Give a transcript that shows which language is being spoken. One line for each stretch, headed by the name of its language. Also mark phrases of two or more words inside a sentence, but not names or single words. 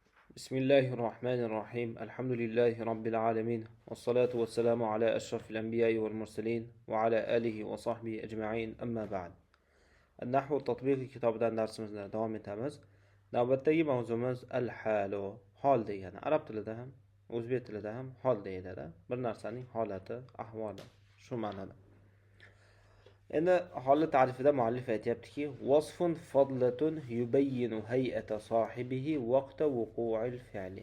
Arabic: بسم الله الرحمن الرحيم الحمد لله رب العالمين والصلاة والسلام على أشرف الأنبياء والمرسلين وعلى آله وصحبه أجمعين أما بعد النحو التطبيقي
Uzbek: kitobidan darsimizni davom etamiz. Navbatdagi mavzumiz al-halu, hol degani. Arab tilida ham, o'zbek tilida ham hol deyiladi. Bir narsaning holati, ahvoli shu ma'noda. Endi holni ta'rifida muallif aytayaptiki,
Arabic: وصف فضلة يبين هيئة صاحبه وقت وقوع الفعل.